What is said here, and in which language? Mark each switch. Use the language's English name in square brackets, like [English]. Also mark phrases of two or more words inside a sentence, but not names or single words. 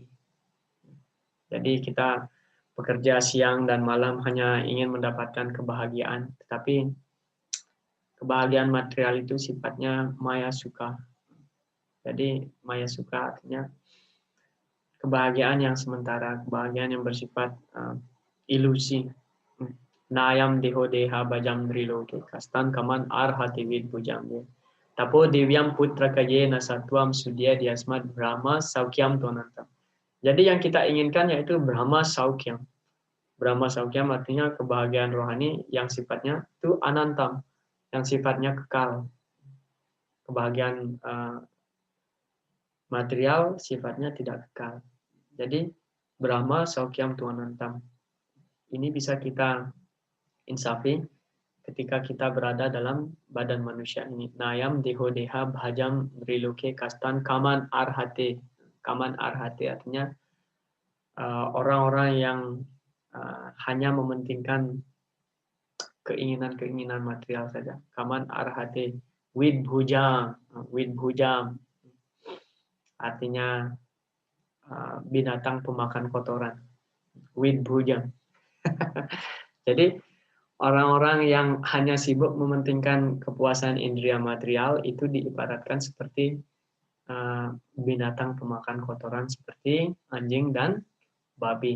[Indonesian] Jadi kita bekerja siang dan malam hanya ingin mendapatkan kebahagiaan, tetapi kebahagiaan material itu sifatnya [Sanskrit] maya suka. [Indonesian] Jadi [Sanskrit] maya suka [Indonesian] artinya kebahagiaan yang sementara, kebahagiaan yang bersifat ilusi. [Sanskrit] Nayam deho deha bajam driloke kastan kaman arhati vid bujam. Tapo devyam putra kaye nasatwam sudya diasmat brahma saukyam tonantam. [Indonesian] Jadi yang kita inginkan yaitu [Sanskrit] brahma saukyam. Brahma saukyam [Indonesian] artinya kebahagiaan rohani yang sifatnya itu anantam, yang sifatnya kekal. Kebahagiaan material sifatnya tidak kekal. [Sanskrit] Jadi Brahma Saukyam Tuanantam. [Indonesian] Ini bisa kita insafi ketika kita berada dalam badan manusia ini. [Sanskrit] Nayam deho deha bhajam driloke kastan kaman arhate. Kaman arhate [Indonesian] artinya orang-orang yang hanya mementingkan keinginan-keinginan material saja. [Sanskrit] Kaman arhate with bhujam. [Indonesian] Artinya binatang pemakan kotoran. [Sanskrit] With bhujam. [Indonesian] Jadi orang-orang yang hanya sibuk mementingkan kepuasan indera material itu diibaratkan seperti binatang pemakan kotoran seperti anjing dan babi.